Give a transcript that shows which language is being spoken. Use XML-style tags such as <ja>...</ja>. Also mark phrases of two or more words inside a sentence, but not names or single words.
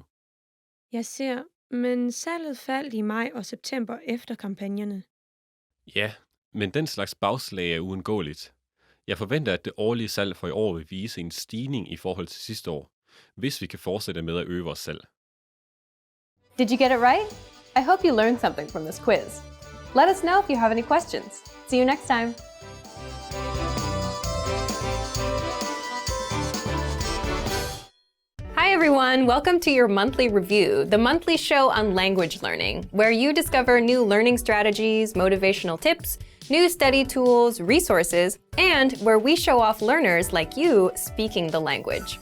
<da>Jeg ser, men salget faldt i maj og september efter kampagnerne. Ja, men den slags bagslag er uundgåeligt. Jeg forventer, at det årlige salg for i år vil vise en stigning i forhold til sidste år, hvis vi kan fortsætte med at øge vores salg.</da> <en>Did you get it right? I hope you learned something from this quiz. Let us know if you have any questions. See you next time. Hi Hi everyone, welcome to your monthly review, the monthly show on language learning, where you discover new learning strategies, motivational tips, new study tools, resources, and where we show off learners like you speaking the language.</en>